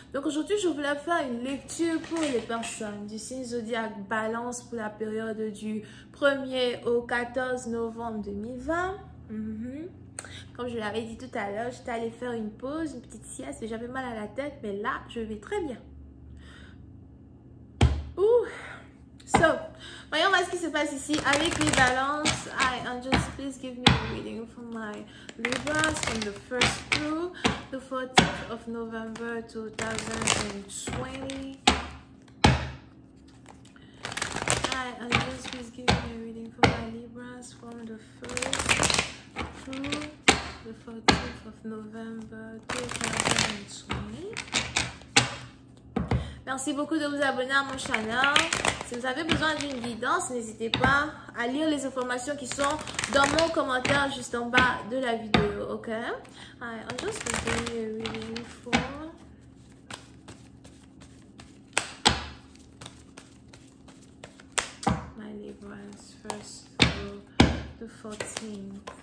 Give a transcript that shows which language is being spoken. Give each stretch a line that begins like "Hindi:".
French: Donc aujourd'hui je voulais faire une lecture pour les personnes du signe zodiaque Balance pour la période du 1er au 14 novembre 2020. Comme je l'avais dit tout à l'heure, j'étais allée faire une pause, une petite sieste et j'avais mal à la tête, mais là je vais très bien. Voyons voir ce qui se passe ici avec les balances.
English: Angels, please give me a reading for my Libras from the 1st through the 14th of November 2020. Angels, please give me a reading for my Libras from the 1st through the 14th of November 2020.
French: Merci beaucoup de vous abonner à mon channel. Si vous avez besoin d'une guidance, n'hésitez pas à lire les informations qui sont dans mon commentaire juste en bas de la vidéo, ok?
English: I'm just going to do a reading for my Libras first through the 14th.